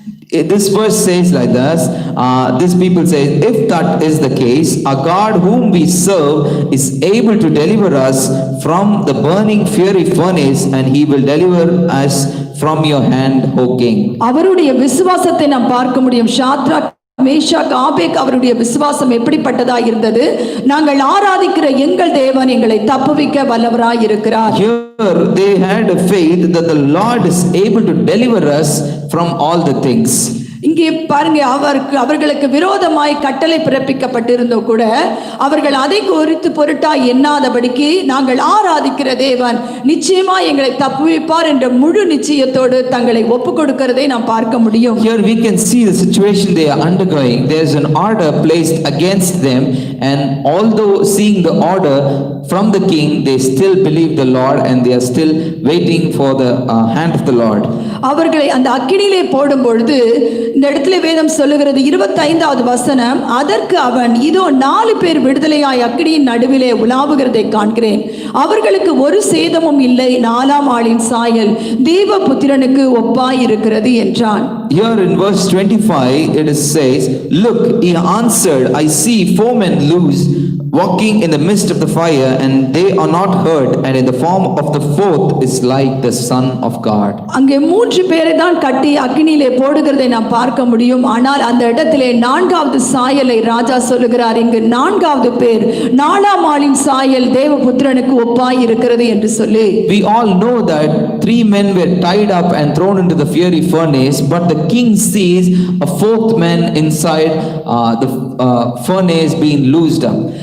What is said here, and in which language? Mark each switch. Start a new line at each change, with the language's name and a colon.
English: This verse says like this, these people say, if that is the case, our God whom we serve is able to deliver us from the burning fiery furnace, and he will deliver us from your hand, O king.
Tamil: அவருடைய விசுவாசத்தை நாம் பார்க்க முடியும். Shadrach Meshach ஆபேக் அவருடைய விசுவாசம் எப்படிப்பட்டதாய் இருந்தது? நாங்கள் ஆராதிக்கிற எங்கள் தேவன் எங்களை தப்புவிக்க வல்லவராய் இருக்கிறார்.
English: Here they had a faith that the Lord is able to deliver us from all the things.
Tamil: இங்கே பாருங்க, அவர்களுக்கு விரோதமாய் கட்டளை பிறப்பிக்கப்பட்டிருந்தோ கூட அவர்கள் அதை குறித்து பொருட்டாய் எண்ணாதபடிக்கு நாங்கள் ஆராதிக்கிற தேவன் நிச்சயமா எங்களை தப்புவிப்பார் என்ற முழு நிச்சயத்தோடு தங்களை ஒப்புக் கொடுக்கிறதை நாம் பார்க்க முடியும்.
English: Here we can see the situation they are undergoing. There is an order placed against them, and although seeing the order from the king, they still believe the Lord and they are still waiting for the hand of the Lord.
Tamil: அவர்களை அந்த அக்கினியிலே போடும் பொழுது இந்த இடத்துல வேதம் சொல்லுகிறது 25வது வசனம், அதற்கு அவன், இதோ 4 பேர் விடுதலையாய் அக்கினியின் நடுவிலே உலாவுகிறதை காண்கிறேன், அவர்களுக்கு ஒரு சேதமும் இல்லை, 4ஆம் ஆளின் சாயல் தேவபுத்திரனுக்கு ஒப்பாய் இருக்கிறது என்றான்.
English: Here in verse 25 it says, look, he answered, I see 4 men loose, walking in the midst of the fire, and they are not hurt, and in the form of the 4th is like the Son of God.
Tamil: அங்கே 3 பேரை தான் கட்டி அக்கினியிலே போடுகிறதை நாம் பார்க்க முடியும். ஆனால் அந்த இடத்திலே 4வது சாயலை ராஜா சொல்லுகிறார். இங்கு 4வது பேர் 4ஆம் ஆளின் சாயல் தேவபுத்திரனுக்கு ஒப்பாய் இருக்கிறது என்று சொல்லி.
English: We all know that 3 men were tied up and thrown into the fiery furnace, but the king sees a 4th man inside the furnace being loosed up.